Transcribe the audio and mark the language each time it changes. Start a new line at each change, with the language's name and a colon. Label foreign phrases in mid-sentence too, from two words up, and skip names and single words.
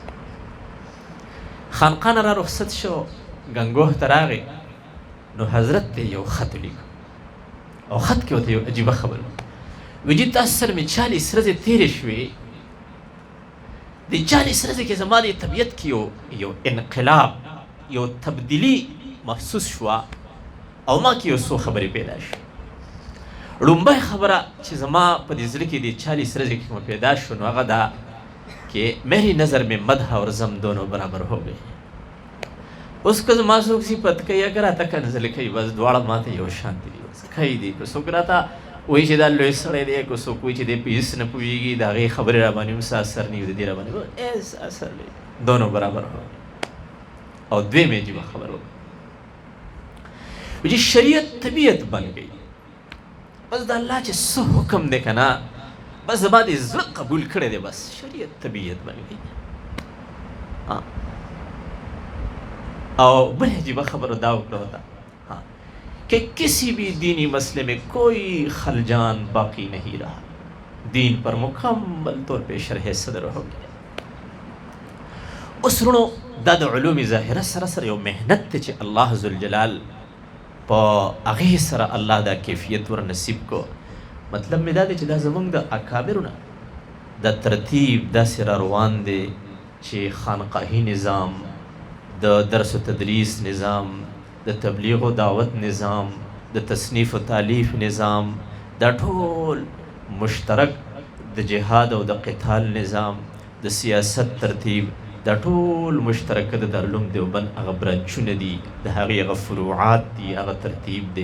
Pashto: خانقاه نه را رخصت شو گنگوه ته راغی نو حضرت ته یو خط ولیکه او خط کې ورته یو عجیبه خبره وایي چې تاسو سره مې 40 ورځې تېرې شوې د 40 ورځې کې زما د طبیعت کې یو انقلاب یو تبدیلي محسوس شوه او ما کې یو څو خبرې پیدا شوې. لومبۍ خبره چې زما په دې زړه کې د 40 ورځې کې کومه پیدا شو نو هغه دا
Urdu: کہ میری نظر میں مدح اور ضم دونوں برابر ہو گئے. اس کو
Pashto: زما څوک صفت کوي اگر اته کنزل کوي بس دواړه ماته یو شان دي بس کوي دي که څوک راته وایي چې دا لوی سړی دی که څوک وایي چې دی په هېڅ نه پوهېږي د هغې خبرې را باندې هم څه اثر نه وي د دې را باندې هېڅ اثر نه وي
Urdu: دونو برابر ہو.
Pashto: او دویمې عجیبه خبر وکړه چې شریعت
Urdu: طبیعت بن گئی
Pashto: بس د الله چې څه حکم دی که نه بس زما د زړه قبول کړی دی بس شریعت
Urdu: طبیعت بن گئی. اور بڑی عجیبہ
Pashto: خبر داو
Urdu: ہوتا کہ کسی بھی دینی مسئلے میں کوئی خلجان باقی نہیں رہا الدین پر مکمل طور پہ شرح صدر ہوگی.
Pashto: اوس ورونو دا د علوم ظاهره سره سره یو مهنت دی چې الله ذوالجلال په هغې سره الله دا کیفیت ور نصیب کو. مطلب مې دا دی چې دا زمونږ د اکابرو نه دا ترتیب داسې را روان دی چې خانقاهي نظام، د درس و تدریس نظام، د تبلیغ و دعوت نظام، د تصنیف و تالیف نظام، دا ټول مشترک د جهاد او د قتال نظام، د سیاست ترتیب، دا ټول مشترکه د دارالعلوم دیوبند هغه برانچونه دي، د هغې هغه فروعات دي، هغه ترتیب دی.